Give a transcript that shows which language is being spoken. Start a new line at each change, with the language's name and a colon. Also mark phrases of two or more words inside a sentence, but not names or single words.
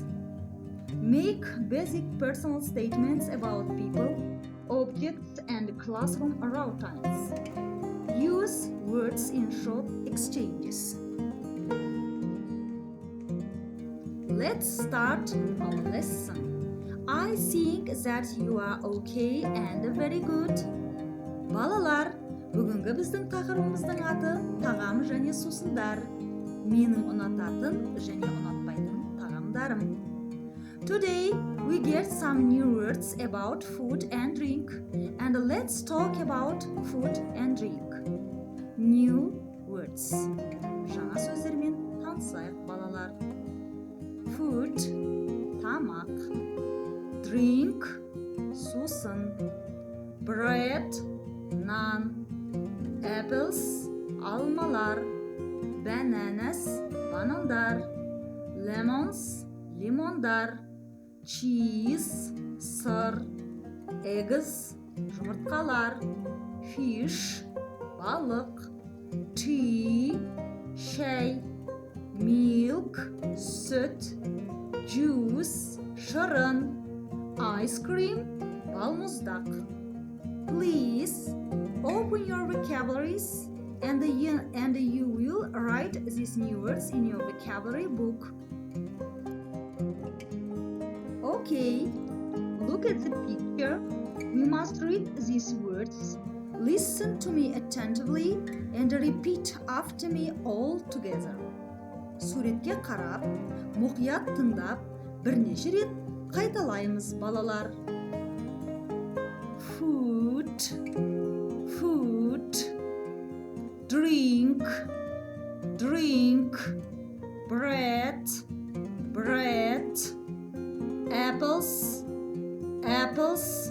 English: Make basic personal statements about people, objects, and classroom routines. Use words in short exchanges. Let's start our lesson. I think that you are okay and very good.
Kazakh: Балалар, бүгінгі біздің тақырыбымыздың аты тағам және сусындар. Менің ұнататын және ұнатпайтын тағамдарым.
English: Today we get some new words about food and drink, and let's talk about food and drink. New words.
Kazakh: Жаңа сөздермен танысайық, балалар.
English: Food, тамақ. Drink, сусын. Bread, нан. Apples, алмалар. Bananas, банандар. Lemons, лимондар. Cheese, сыр. Eggs, жұмыртқалар. Fish, балық. Tea, шай. Milk, süt. Juice, шырын. Ice cream, балмұздақ. Please open your vocabularies and you will write these new words in your vocabulary book. Okay, look at the picture. We must read these words. Listen to me attentively and repeat after me all together.
Kazakh: Суретке қарап, мұқият тыңдап, бірнеше рет қайталаймыз, балалар.
English: Food, food. Drink, drink. Bread, bread. Apples, apples.